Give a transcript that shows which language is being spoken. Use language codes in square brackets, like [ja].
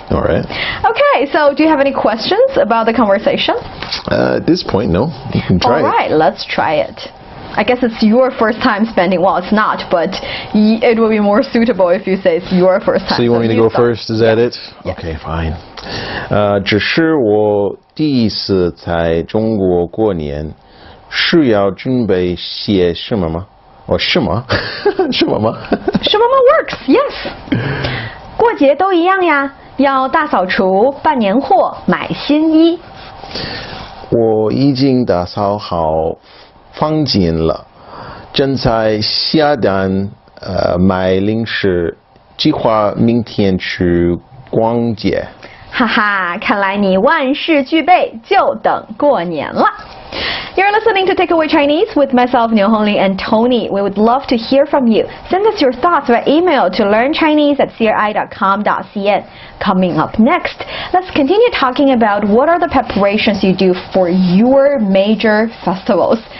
[en] All right. Okay, so do you have any questions about the conversation? At this point, no. You can try it. All right, let's try it. I guess it's your first time spending, well, it's not, but it will be more suitable if you say it's your first time. So you want me to go first? Is that it? Yes. Okay, fine. [zh] 只是我第一次在中国过年，是要准备些什么吗？哦，是吗？是吗吗？ [en] 什么吗 works, yes. [zh] 过节都一样呀，要大扫除、办年货、买新衣。我已经打扫好房间了，正在下单买零食，计划明天去逛街。哈哈，看来你万事俱备，就等过年了。 [en] You're listening to Takeaway Chinese with myself, Niu and Tony. We would love to hear from you. Send us your thoughts by email to learnchinese@cri.com.cn. Coming up next, let's continue talking about what are the preparations you do for your major festivals.